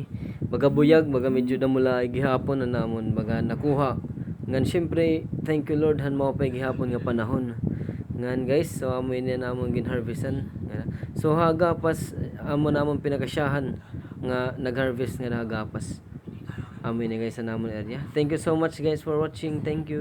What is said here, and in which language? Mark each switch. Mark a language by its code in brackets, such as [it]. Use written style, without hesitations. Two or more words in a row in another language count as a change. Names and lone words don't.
[war] Baga buyag, baga medyo na mula gihapon na namon, baga nakuha. Ngan syempre, [en] thank you Lord [war] han mao pay gihapon nga panahon. Ngan guys, so amoy na namon gin-harvestan. So hagapas amon namon pinakasyahan nga nag-harvest nga hagapas. Amoy na guys sa namon area. [en] Thank you so much guys for watching. Thank you.